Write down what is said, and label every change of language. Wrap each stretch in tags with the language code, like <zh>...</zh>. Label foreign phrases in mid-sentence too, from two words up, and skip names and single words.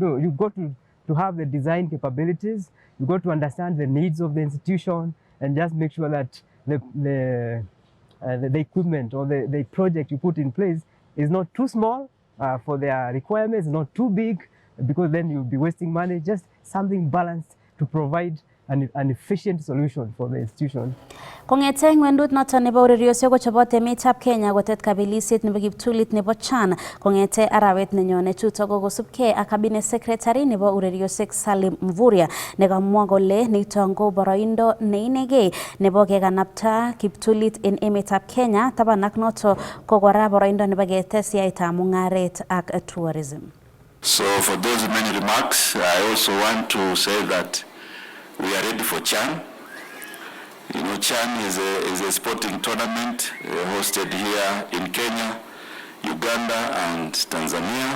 <en>You got to have the design capabilities, you got to understand the needs of the institution, and just make sure that the equipment or the project you put in place is not too small for their requirements, not too big, because then you'll be wasting money. Just something balanced to provide an efficient solution for the institution.</en> <kln>Kongete ngwendut noton nebo ureriosiek kochobot emetab Kenya kotet kabelisiet nebo kiptulit nebo CHAN kongete arawet nenyone chuto kokosubkei ak</kln> <en>cabinet secretary</en> <kln>nebo ureriosiek Salim Mvurya nekamwa kole nito ko boroindo neinegei nebo kekanapta kiptulit en emetab Kenya taban ak noto ko kora boroindo nebo ketes yaetab mungaret ak tourism.</kln> <en>So for those many remarks, I also want to say that we are ready for CHAN. You know, CHAN is a sporting tournament hosted here in Kenya, Uganda, and Tanzania.</en>